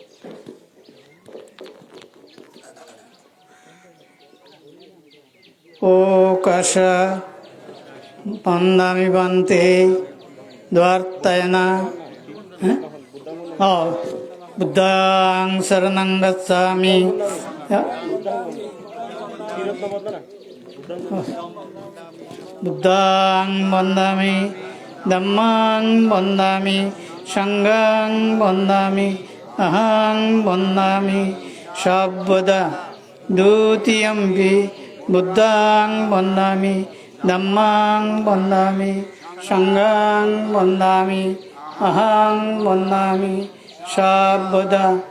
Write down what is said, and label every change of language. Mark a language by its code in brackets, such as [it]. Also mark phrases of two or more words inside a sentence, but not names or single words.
[pi] ও কাশা বন্দামি বান্তে দ্বার্তায়না বুদ্ধাং শরণং গচ্ছামি বুদ্ধাং বন্দামি ধম্মাং বন্দামি সংঘাং বন্দামি অহং বন্দামি সর্বদা দ্বিতীয়ম্পি বুদ্ধাং বন্দামি ধম্মাং বন্দামি সংঘাং বন্দামি অহং বন্দামি সর্বদা